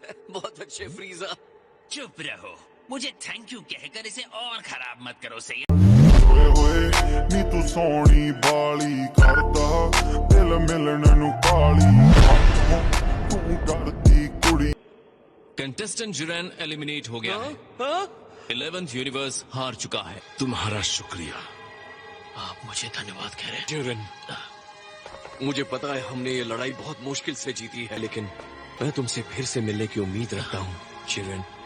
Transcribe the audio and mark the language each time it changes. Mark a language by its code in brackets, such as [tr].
[hi] बहुत अच्छे फ्रीजा। चुप रहो, मुझे थैंक यू कहकर इसे और खराब मत करो सही। [pa] ਹੋਏ ਹੋਏ ਨੀ ਤੂੰ ਸੋਹਣੀ ਬਾਲੀ ਕਰਦਾ ਦਿਲ ਮਿਲਣ ਨੂੰ ਕਾਲੀ ਤੂੰ ਡਰਦੀ ਕੁੜੀ। [hi] कंटेस्टेंट जुरैन एलिमिनेट हो गया है। 11th यूनिवर्स हार चुका है। तुम्हारा शुक्रिया आप मुझे धन्यवाद कह रहे हैं। जिरन, मुझे पता है हमने ये लड़ाई बहुत मुश्किल से जीती है, लेकिन मैं तुमसे फिर से मिलने की उम्मीद रखता हूँ जिरन।